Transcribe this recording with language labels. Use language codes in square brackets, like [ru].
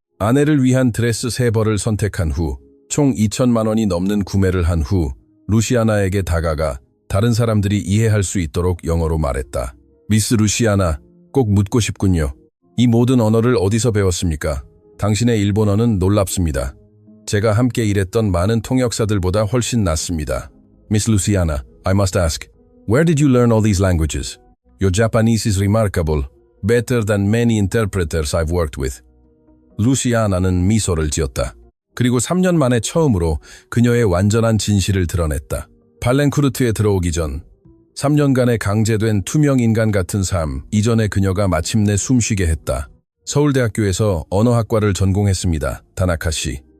[ko] 아내를 위한 드레스 3벌을 선택한 후 총 2천만 원이 넘는 구매를 한 후 루시아나에게 다가가 다른 사람들이 이해할 수 있도록 영어로 말했다. 미스 루시아나, 꼭 묻고 싶군요. 이 모든 언어를 어디서 배웠습니까? 당신의 일본어는 놀랍습니다. 제가 함께 일했던 많은 통역사들보다 훨씬 낫습니다. [en] Miss Luciana, I must ask, where did you learn all these languages? Your Japanese is remarkable, better than many interpreters I've worked with. [ko] 루시아나는 미소를 지었다. 그리고 3년 만에 처음으로 그녀의 완전한 진실을 드러냈다. 발렌쿠르트에 들어오기 전 3년간의 강제된 투명 인간 같은 삶 이전에 그녀가 마침내 숨쉬게 했다. 서울대학교에서 언어학과를 전공했습니다. 다나카 씨.